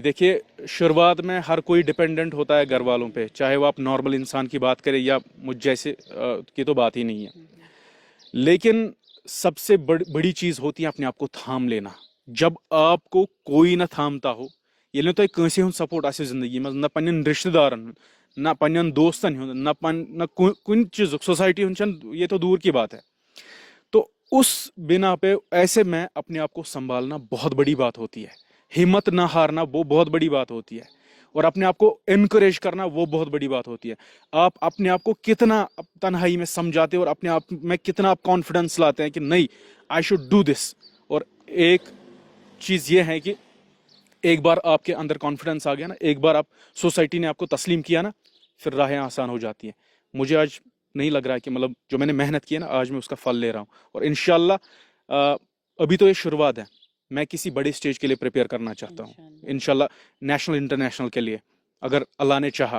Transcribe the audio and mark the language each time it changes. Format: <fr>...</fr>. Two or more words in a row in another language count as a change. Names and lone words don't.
<ur>دیکھیے, شروعات میں ہر کوئی ڈپینڈنٹ ہوتا ہے گھر والوں پہ, چاہے وہ آپ نارمل انسان کی بات کریں یا مجھ جیسے کی تو بات ہی نہیں ہے. لیکن سب سے بڑی چیز ہوتی ہے اپنے آپ کو تھام لینا. جب آپ کو کوئی نہ تھامتا ہو, یہ نہیں تو</ur> <ks>کنسی ہند سپورٹ آسہِ زندگی مز, نہ پنن رشتہ دارن, نہ پنن دوستن ہند, نہ کن چیز سوسائٹی ہند,</ks> <ur>یہ تو دور کی بات ہے. تو اس بنا پہ ایسے میں اپنے آپ کو سنبھالنا بہت بڑی بات ہوتی ہے. ہمت نہ ہارنا وہ بہت بڑی بات ہوتی ہے, اور اپنے آپ کو انکریج کرنا وہ بہت بڑی بات ہوتی ہے. آپ اپنے آپ کو کتنا تنہائی میں سمجھاتے اور اپنے آپ میں کتنا آپ کانفیڈنس لاتے ہیں کہ نہیں,</ur> <en>I should do this.</en> <ur>اور ایک چیز یہ ہے کہ ایک بار آپ کے اندر کانفیڈنس آ گیا نا, ایک بار آپ سوسائٹی نے آپ کو تسلیم کیا نا, پھر راہیں آسان ہو جاتی ہیں. مجھے آج نہیں لگ رہا کہ مطلب جو میں نے محنت کی ہے نا, آج میں اس کا پھل لے رہا ہوں. اور انشاءاللہ ابھی تو یہ شروعات ہے, میں کسی بڑے اسٹیج کے لیے پریپیئر کرنا چاہتا ہوں انشاءاللہ,</ur> <en>national international</en> <ur>کے لیے, اگر اللہ نے چاہا.</ur>